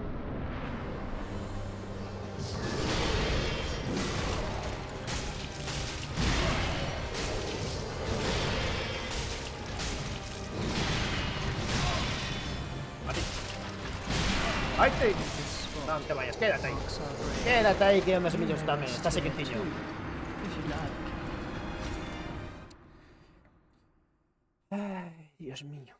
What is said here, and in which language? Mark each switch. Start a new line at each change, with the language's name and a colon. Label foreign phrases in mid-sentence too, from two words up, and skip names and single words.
Galician: ¡Ay, te! Non te vayas, quédate aí.
English: Marks our grave.
Galician: Quédate aí que onde os
English: You
Galician: millos
English: may
Galician: tamén.
English: rest
Galician: Está
English: here
Galician: sequentiño.
English: too, if you like.
Spanish: Ay, Dios mío.